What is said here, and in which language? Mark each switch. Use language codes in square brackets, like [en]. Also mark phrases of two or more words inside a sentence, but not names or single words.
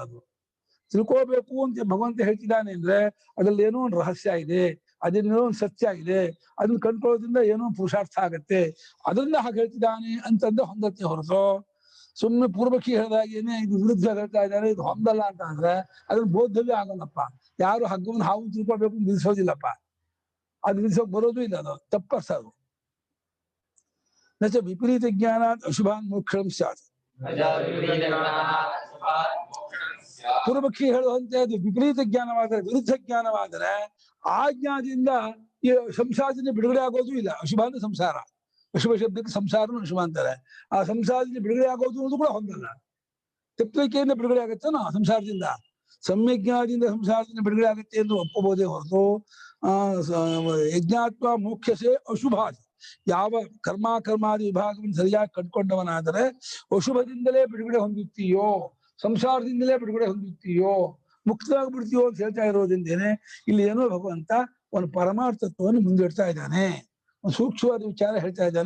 [kn] ಅದು ತಿಳ್ಕೋಬೇಕು ಅಂತ ಭಗವಂತ ಹೇಳ್ತಿದ್ದಾನೆ ಅಂದ್ರೆ ಅದ್ರಲ್ಲಿ ಏನೋ ಒಂದು ರಹಸ್ಯ ಇದೆ, ಅದೇನೋ ಒಂದು ಸತ್ಯ ಇದೆ, ಅದನ್ನ ಕಂಡ್ಕೊಳ್ಳೋದ್ರಿಂದ ಏನೋ ಪುರುಷಾರ್ಥ ಆಗತ್ತೆ, ಅದರಿಂದ ಹಾಗೆ ಹೇಳ್ತಿದ್ದಾನೆ ಅಂತಂದ್ರೆ ಹೊಂದತ್ತೆ ಹೊರತು ಸುಮ್ಮನೆ ಪೂರ್ವಕಿ ಹೇಳಿದಾಗೇನೆ ಇದು ವಿರುದ್ಧ ಹೇಳ್ತಾ ಇದ್ದಾನೆ, ಇದು ಹೊಂದಲ್ಲ ಅಂತ ಅಂದ್ರೆ ಅದನ್ನ ಬೋದ್ಧವ್ಯ ಆಗಲ್ಲಪ್ಪ. ಯಾರು ಹಗ್ಗವನ್ನು ಹಾವು ತಿಳ್ಕೊಬೇಕು ಅಂತ ನಿಲ್ಸೋದಿಲ್ಲಪ್ಪ. ಅದು ನಿಲ್ಸೋಕ್ ಬರೋದು ಇಲ್ಲ, ಅದು ತಪ್ಪರ್ಥ. [sa] ಅದು ನಚ ವಿಪರೀತ ಜ್ಞಾನ ಅಶುಭಾನ್ ಮೋಕ್ಷಂ ಸ್ಯಾತ್. [kn] ಪೂರ್ವಪಕ್ಷಿ ಹೇಳುವಂತೆ ಅದು ವಿಪರೀತ ಜ್ಞಾನವಾದರೆ, ವಿರುದ್ಧ ಜ್ಞಾನವಾದರೆ ಆ ಜ್ಞಾನದಿಂದ ಈ ಸಂಸಾರದಿಂದ ಬಿಡುಗಡೆ ಆಗೋದು ಇಲ್ಲ. ಅಶುಭ ಅಂದ್ರೆ ಸಂಸಾರ, ಅಶುಭ ಶಬ್ದಕ್ಕೆ ಸಂಸಾರನು ಅಶುಭ ಅಂತಾರೆ. ಆ ಸಂಸಾರದಿಂದ ಬಿಡುಗಡೆ ಆಗೋದು ಅನ್ನೋದು ಕೂಡ ಹೊಂದಲ್ಲ. ತತ್ವಕೆಯಿಂದ ಬಿಡುಗಡೆ ಆಗುತ್ತೇನೋ ಸಂಸಾರದಿಂದ, ಸಮ್ಯಜ್ಞಾನದಿಂದ ಸಂಸಾರದಿಂದ ಬಿಡುಗಡೆ ಆಗುತ್ತೆ ಎಂದು ಒಪ್ಪಬಹುದೇ ಹೊರತು [sa] ಯಜ್ಞಾತ್ವ ಮೋಕ್ಷಸೆ ಅಶುಭಾತ್ [kn] ಯಾವ ಕರ್ಮಾದಿ ವಿಭಾಗವನ್ನು ಸರಿಯಾಗಿ ಕಂಡುಕೊಂಡವನಾದರೆ ಅಶುಭದಿಂದಲೇ ಬಿಡುಗಡೆ ಹೊಂದುತ್ತೀಯೋ, ಸಂಸಾರದಿಂದಲೇ ಬಿಡುಗಡೆ ಹೊಂದುತ್ತೀಯೋ, ಮುಕ್ತವಾಗಿಬಿಡ್ತೀಯೋ ಅಂತ ಹೇಳ್ತಾ ಇರೋದ್ರಿಂದೇನೆ ಇಲ್ಲಿ ಏನೋ ಭಗವಂತ ಒಂದು ಪರಮಾರ್ಥತ್ವವನ್ನು ಮುಂದಿಡ್ತಾ ಇದ್ದಾನೆ, ಒಂದು ಸೂಕ್ಷ್ಮವಾದ ವಿಚಾರ ಹೇಳ್ತಾ ಇದ್ದಾನೆ.